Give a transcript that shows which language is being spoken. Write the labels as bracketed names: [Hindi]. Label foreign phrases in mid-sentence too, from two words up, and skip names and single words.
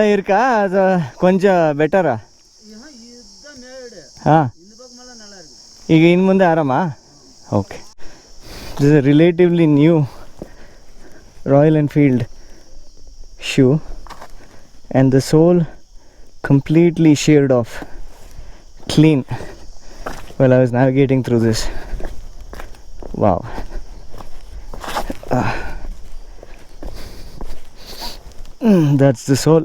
[Tamil] இருக்கா அது கொஞ்சம் ಬೆಟರಾ [Kannada] ಹಾಂ ಈಗ ಇನ್ನು ಮುಂದೆ ಆರಾಮಾ [English] okay this is a relatively new Royal Enfield shoe and the sole completely sheared off clean while I was navigating through this. Wow. That's the sole.